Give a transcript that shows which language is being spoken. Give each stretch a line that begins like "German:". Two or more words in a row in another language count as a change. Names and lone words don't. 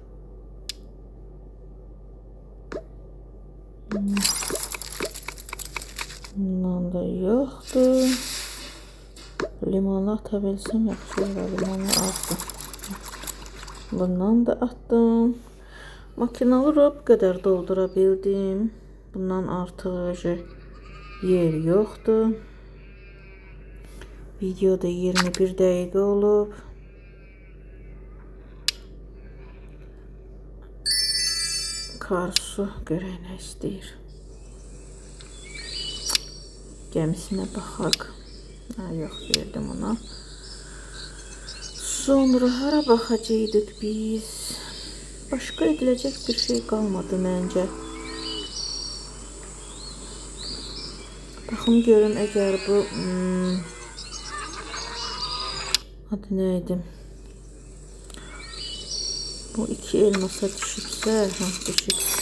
Turkish: Bundan da yoktu. Limonlu atabilsem
Azerbaijani: yaxşı olar.
Turkish: Limonlu attım. Bundan da attım. Makinalı rob kadar doldura bildim.
Azerbaijani: Bundan artıq yer yoxdur. Videoda 21 dəqiqə olub. Karsu görək nə istəyir. Gəmisinə baxaq. Yox, verdim ona. Sonra hara baxacaqdıq biz? Başqa ediləcək bir şey qalmadı məncə. Baxım görün əgər bu adı neydi? Bu iki elmasa düşübsə, düşüb.